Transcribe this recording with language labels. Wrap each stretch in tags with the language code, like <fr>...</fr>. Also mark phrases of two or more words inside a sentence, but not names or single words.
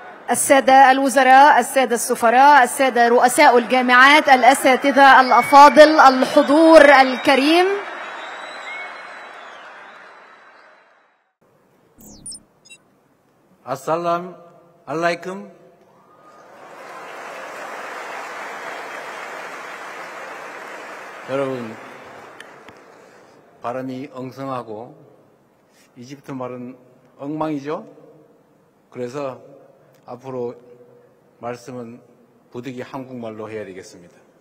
<ar>السادة الوزراء، السادة السفراء، السادة رؤساء الجامعات، الأساتذة الأفاضل، الحضور الكريم. السلام عليكم.</ar> <ko>여러분, 발음이 엉성하고 이집트 말은 엉망이죠? 그래서 앞으로 말씀은 부득이 한국말로 해야 되겠습니다.</ko>